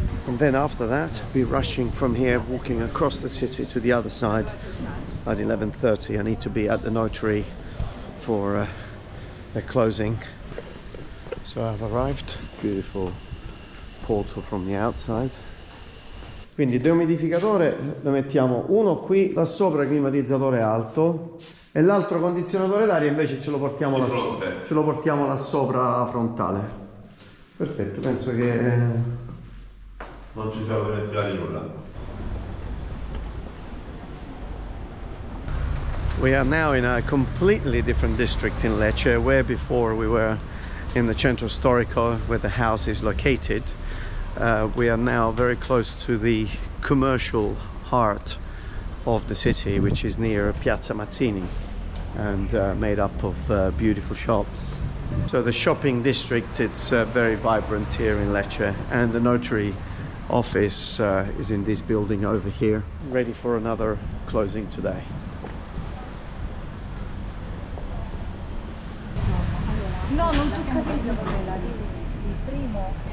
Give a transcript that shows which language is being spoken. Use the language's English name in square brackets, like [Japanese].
[English] And then after that, we're rushing from here, walking across the city to the other side at 11:30. I need to be at the notary for the closing. So I've arrived. Beautiful portal from the outside. [Italian] Quindi il deumidificatore lo mettiamo uno qui, là sopra il climatizzatore alto, e l'altro condizionatore d'aria invece ce lo portiamo là sopra frontale. Perfetto, penso che non ci serve ventilare nulla. [English] We are now in a completely different district in Lecce, where before we were in the centro storico where the house is located. We are now very close to the commercial heart of the city, which is near Piazza Mazzini, and made up of beautiful shops. So the shopping district, it's very vibrant here in Lecce, and the notary office is in this building over here, ready for another closing today. [Italian] No, non ti ho capito il primo.